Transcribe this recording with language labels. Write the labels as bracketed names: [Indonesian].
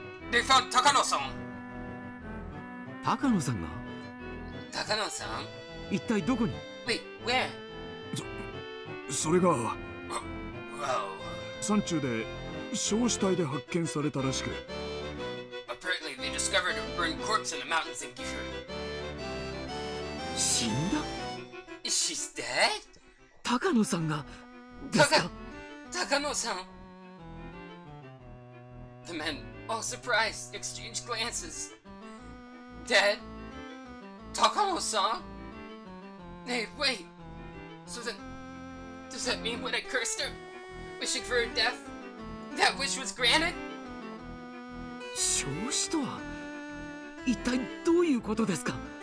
[English] They found Takano-san! [Japanese] 高野さんが [English] Takano-san? [Japanese] 一体どこに？ [English] Wait, where? [Japanese] それが [English] Whoa. [Japanese] 山中で焼死体で発見されたらしく、 [English] Apparently they discovered a burned corpse in the mountains in Gifu. [Japanese] 死んだ？ [English] She's dead? [Japanese] 高野さんがですか？ [English] Takano-san! The men, all surprised, exchanged glances. Dead? Takano-san? Hey, wait! So then, does that mean when I cursed her, wishing for her death, that wish was granted? [Japanese] 焼死とは一体どういうことですか？